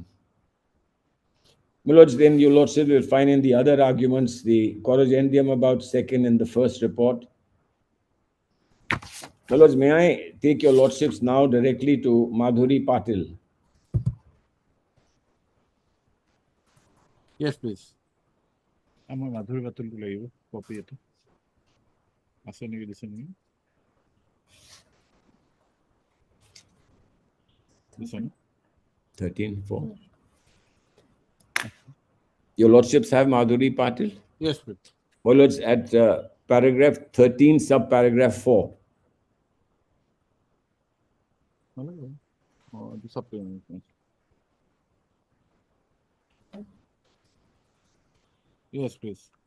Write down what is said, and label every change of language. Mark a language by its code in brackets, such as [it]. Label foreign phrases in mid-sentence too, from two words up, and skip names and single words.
[en] My lords, then your lordship will find in the other arguments the corrigendum about second and the first report. My lords, may I take your lordships now directly to Madhuri Patil? Yes, please. [as] আমার মাধুরী বাতুল লাগিব কপি এটা আছে নেকি দিছে নেকি দিছে না [en] 13:4. Your lordships have Madhuri Patil? Yes, please. My lords, at paragraph 13, subparagraph 4. The supplement. Yes, please.